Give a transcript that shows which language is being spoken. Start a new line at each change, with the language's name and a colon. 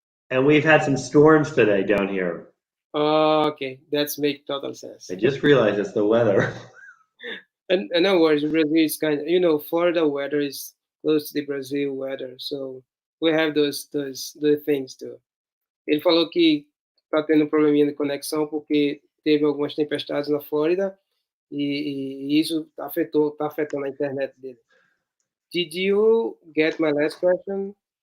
English: And we've had some storms today down here. Okay, that's make total sense. I just realized it's the weather. And no worries, Brazil is kind of, you know, Florida weather is close to the Brazil weather, so we have those things too.
Portuguese: Ele falou que tá tendo um probleminha de conexão porque teve algumas tempestades na Flórida e isso tá afetando a internet dele.
English: Did you get my last question?